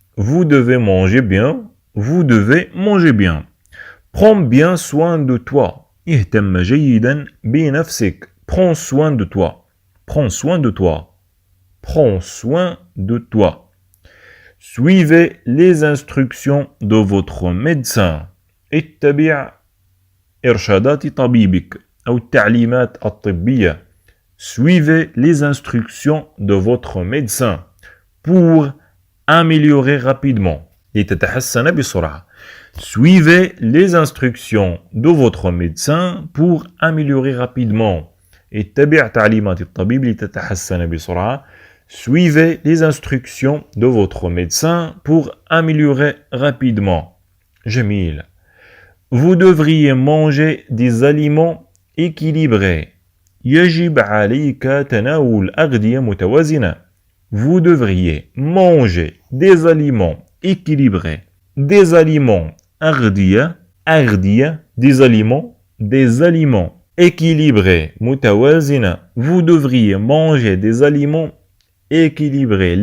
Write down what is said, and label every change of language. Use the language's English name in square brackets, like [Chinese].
[French] Vous devez manger bien. Vous devez manger bien. Prends bien soin de toi. [Arabic] اهتم جيدا بنفسك. [French] Prends soin de toi. Prends soin de toi. Prends soin de toi. Suivez les instructions de votre médecin. [Arabic] اتبع إرشادات طبيبك أو التعليمات الطبية. [French] Suivez les instructions de votre médecin pour améliorer rapidement. [Arabic] لتتحسن بسرعة. [French] Suivez les instructions de votre médecin pour améliorer rapidement. [Arabic] اتبع تعليمات الطبيب لتتحسن بسرعة. [French] Suivez les instructions de votre médecin pour améliorer rapidement. [Arabic] جميل. [French] Vous devriez manger des aliments équilibrés. [Arabic] يجب عليك تناول أغذية متوازنة. [French] Vous devriez manger des aliments équilibrés. Des aliments أغذية des aliments équilibrés متوازنة. Vous devriez manger des aliments équilibrés.